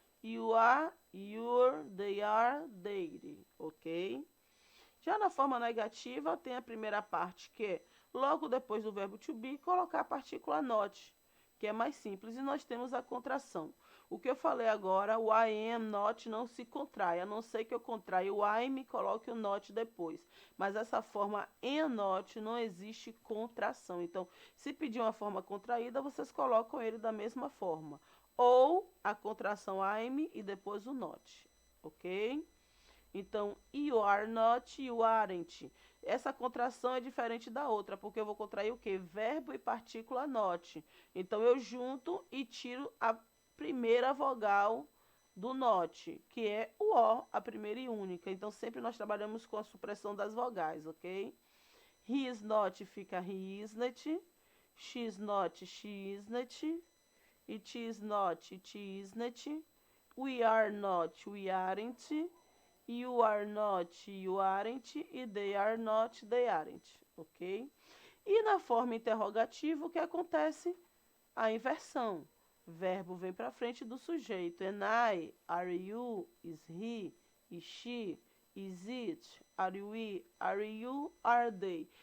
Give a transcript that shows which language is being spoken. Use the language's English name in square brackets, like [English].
[English] You are, your, they are, their, ok? [Portuguese] Já na forma negativa, tem a primeira parte, que é logo depois do verbo to be, colocar a partícula not, que é mais simples. E nós temos a contração. O que eu falei agora, o [English] I am not [Portuguese] não se contrai, a não ser que eu contraia o I'm e coloque o not depois. Mas essa forma [English] am not [Portuguese] não existe contração. Então, se pedir uma forma contraída, vocês colocam ele da mesma forma. Ou a contração I'm e depois o not, ok? [English] Então, you are not, you aren't. [Portuguese] Essa contração é diferente da outra, porque eu vou contrair o quê? Verbo e partícula not. Então, eu junto e tiro a primeira vogal do not, que é o O, a primeira e única. Então, sempre nós trabalhamos com a supressão das vogais, ok? [English] He is not [Portuguese] fica [English] he isn't. She is not, she isn't. It is not, it isn't. We are not, we aren't. You are not, you aren't. E they are not, they aren't. [Portuguese] Ok? E na forma interrogativa, o que acontece? A inversão. Verbo vem para frente do sujeito. [English] Am I, are you, is he, is she, is it, are we, are you, are they.